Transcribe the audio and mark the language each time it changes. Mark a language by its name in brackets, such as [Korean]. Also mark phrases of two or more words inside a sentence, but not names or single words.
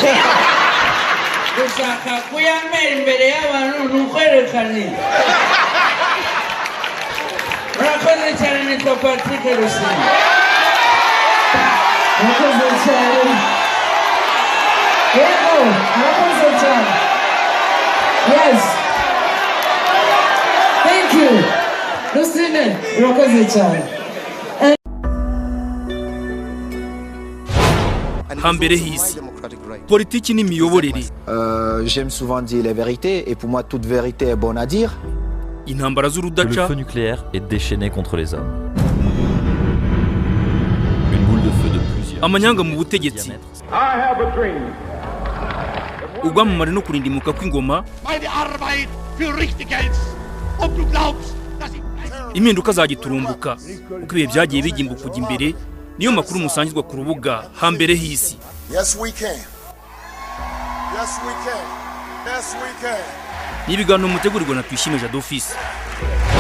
[Kinyarwanda] gushaka kuyamera imbere y'abantu ni ukwerekana murakoze cyane nitwa Patrick Rusine murakoze cyane yego murakoze cyane [English] yes thank you [Kinyarwanda] Rusine murakoze cyane hambere hisi politiki n'imiyoborere [French] j'aime souvent dire les vérités et pour moi toute vérité est bonne à dire. [Kinyarwanda] intambara z'urudaca [French] le feu nucléaire est déchaîné contre les hommes. Une boule de feu de plusieurs. [Kinyarwanda] amanyanga mu butegetsi ubwamamare no kurindimuka kw'ingoma impinduka zagiturumbuka uko ibihe byagiye bigimba kujya imbere niyo makuru musangizwa ku rubuga hambere hisi. [English] Yes we can. Yes we can. Yes we can. [Kinyarwanda] Ni ibiganiro mutegurirwa na Tuyishime Jado Office.